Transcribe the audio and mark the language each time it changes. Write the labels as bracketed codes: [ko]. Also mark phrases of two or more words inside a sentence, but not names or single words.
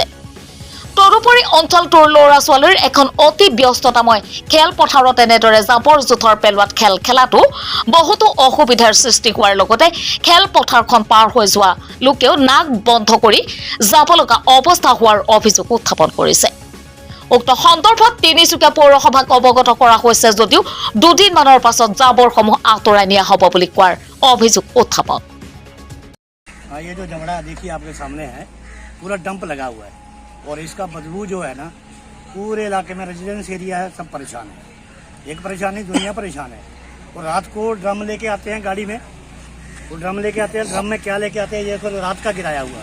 [as] তদুপৰি অঞ্চলটোৰ ল'ৰা ছোৱালীৰ এখন অতি ব্যস্ততাময় খেলপথাৰত এনেদৰে জাবৰ জোথৰ পেলোৱাত খেল খেলাটো বহুতো অসুবিধাৰ সৃষ্টি হোৱাৰ লগতে খেলপথাৰখন পাৰ হৈ যোৱা লোকেও নাক বন্ধ কৰি যাব লগা অৱস্থা হোৱাৰ অভিযোগ উত্থাপন কৰিছে। উক্ত সন্দৰ্ভত তিনিচুকীয়া পৌৰসভাক অৱগত কৰা হৈছে যদিও দুদিনমানৰ পাছত জাবৰসমূহ আঁতৰাই নিয়া হ'ব বুলি কোৱাৰ অভিযোগ উত্থাপন। [hi] ये जो जमड़ा देखिए आपके सामने है, पूरा डंप लगा हुआ है और इसका बदबू जो है ना, पूरे इलाके में [en] residence area [hi] है, सब परेशान है। एक परेशानी दुनिया परेशान है। और रात को ड्रम लेके आते हैं गाड़ी में, वो ड्रम लेके आते हैं, ड्रम में क्या लेके आते हैं, ये तो रात का गिराया हुआ है।